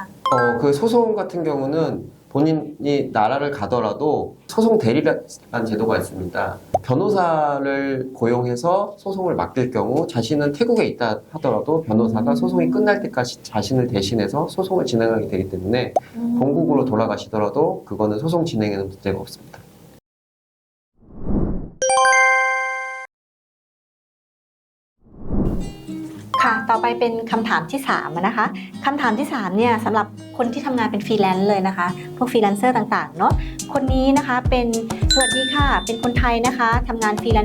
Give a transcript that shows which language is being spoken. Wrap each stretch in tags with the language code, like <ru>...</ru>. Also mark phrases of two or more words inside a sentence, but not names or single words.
<ko>그 소송 같은 경우는 본인이 나라를 가더라도 소송 대리라는 제도가 있습니다. 변호사를 고용해서 소송을 맡길 경우 자신은 태국에 있다 하더라도 변호사가 소송이 끝날 때까지 자신을 대신해서 소송을 진행하게 되기 때문에 본국으로 돌아가시더라도 그거는 소송 진행에는 문제가 없습니다.</ko> <th>ค่ะ ต่อไปเป็นคำถามที่3นะคะคำถามที่3เนี่ยสำหรับคนที่ทำงานเป็นฟรีแลนซ์เลยนะคะพวกฟรีแลนเซอร์ต่างๆเนาะคนนี้นะคะเป็นสวัสดีค่ะเป็นคนไทยนะคะทำงานฟรีแลนเซ</th>